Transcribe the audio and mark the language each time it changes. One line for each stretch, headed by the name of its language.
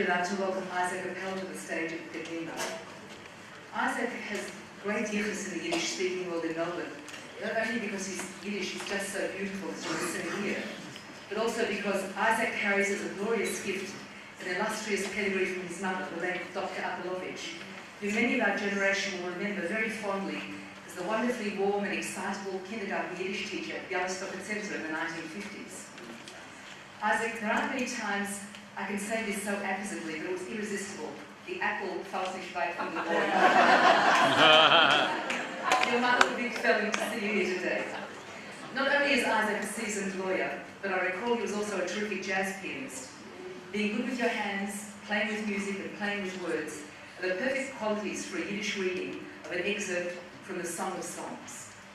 English: to welcome Isaac Apel to the stage at Kadimah. Isaac has great yichus in the Yiddish-speaking world in Melbourne, not only because his Yiddish is just so beautiful as you listen here, but also because Isaac carries as a glorious gift an illustrious pedigree from his mother, the late Dr. Apel, who many of our generation will remember very fondly as the wonderfully warm and excitable kindergarten Yiddish teacher at Bialystok Center in the 1950s. Isaac, there aren't many times I can say this so appositely, but it was irresistible. The apple
German: fällt nicht weit von der Bäume.
English: Your mother will be failing to see you here today. Not only is Isaac a seasoned lawyer, but I recall he was also a terrific jazz pianist. Being good with your hands, playing with music and playing with words are the perfect qualities for a Yiddish reading of an excerpt from the Song of Songs.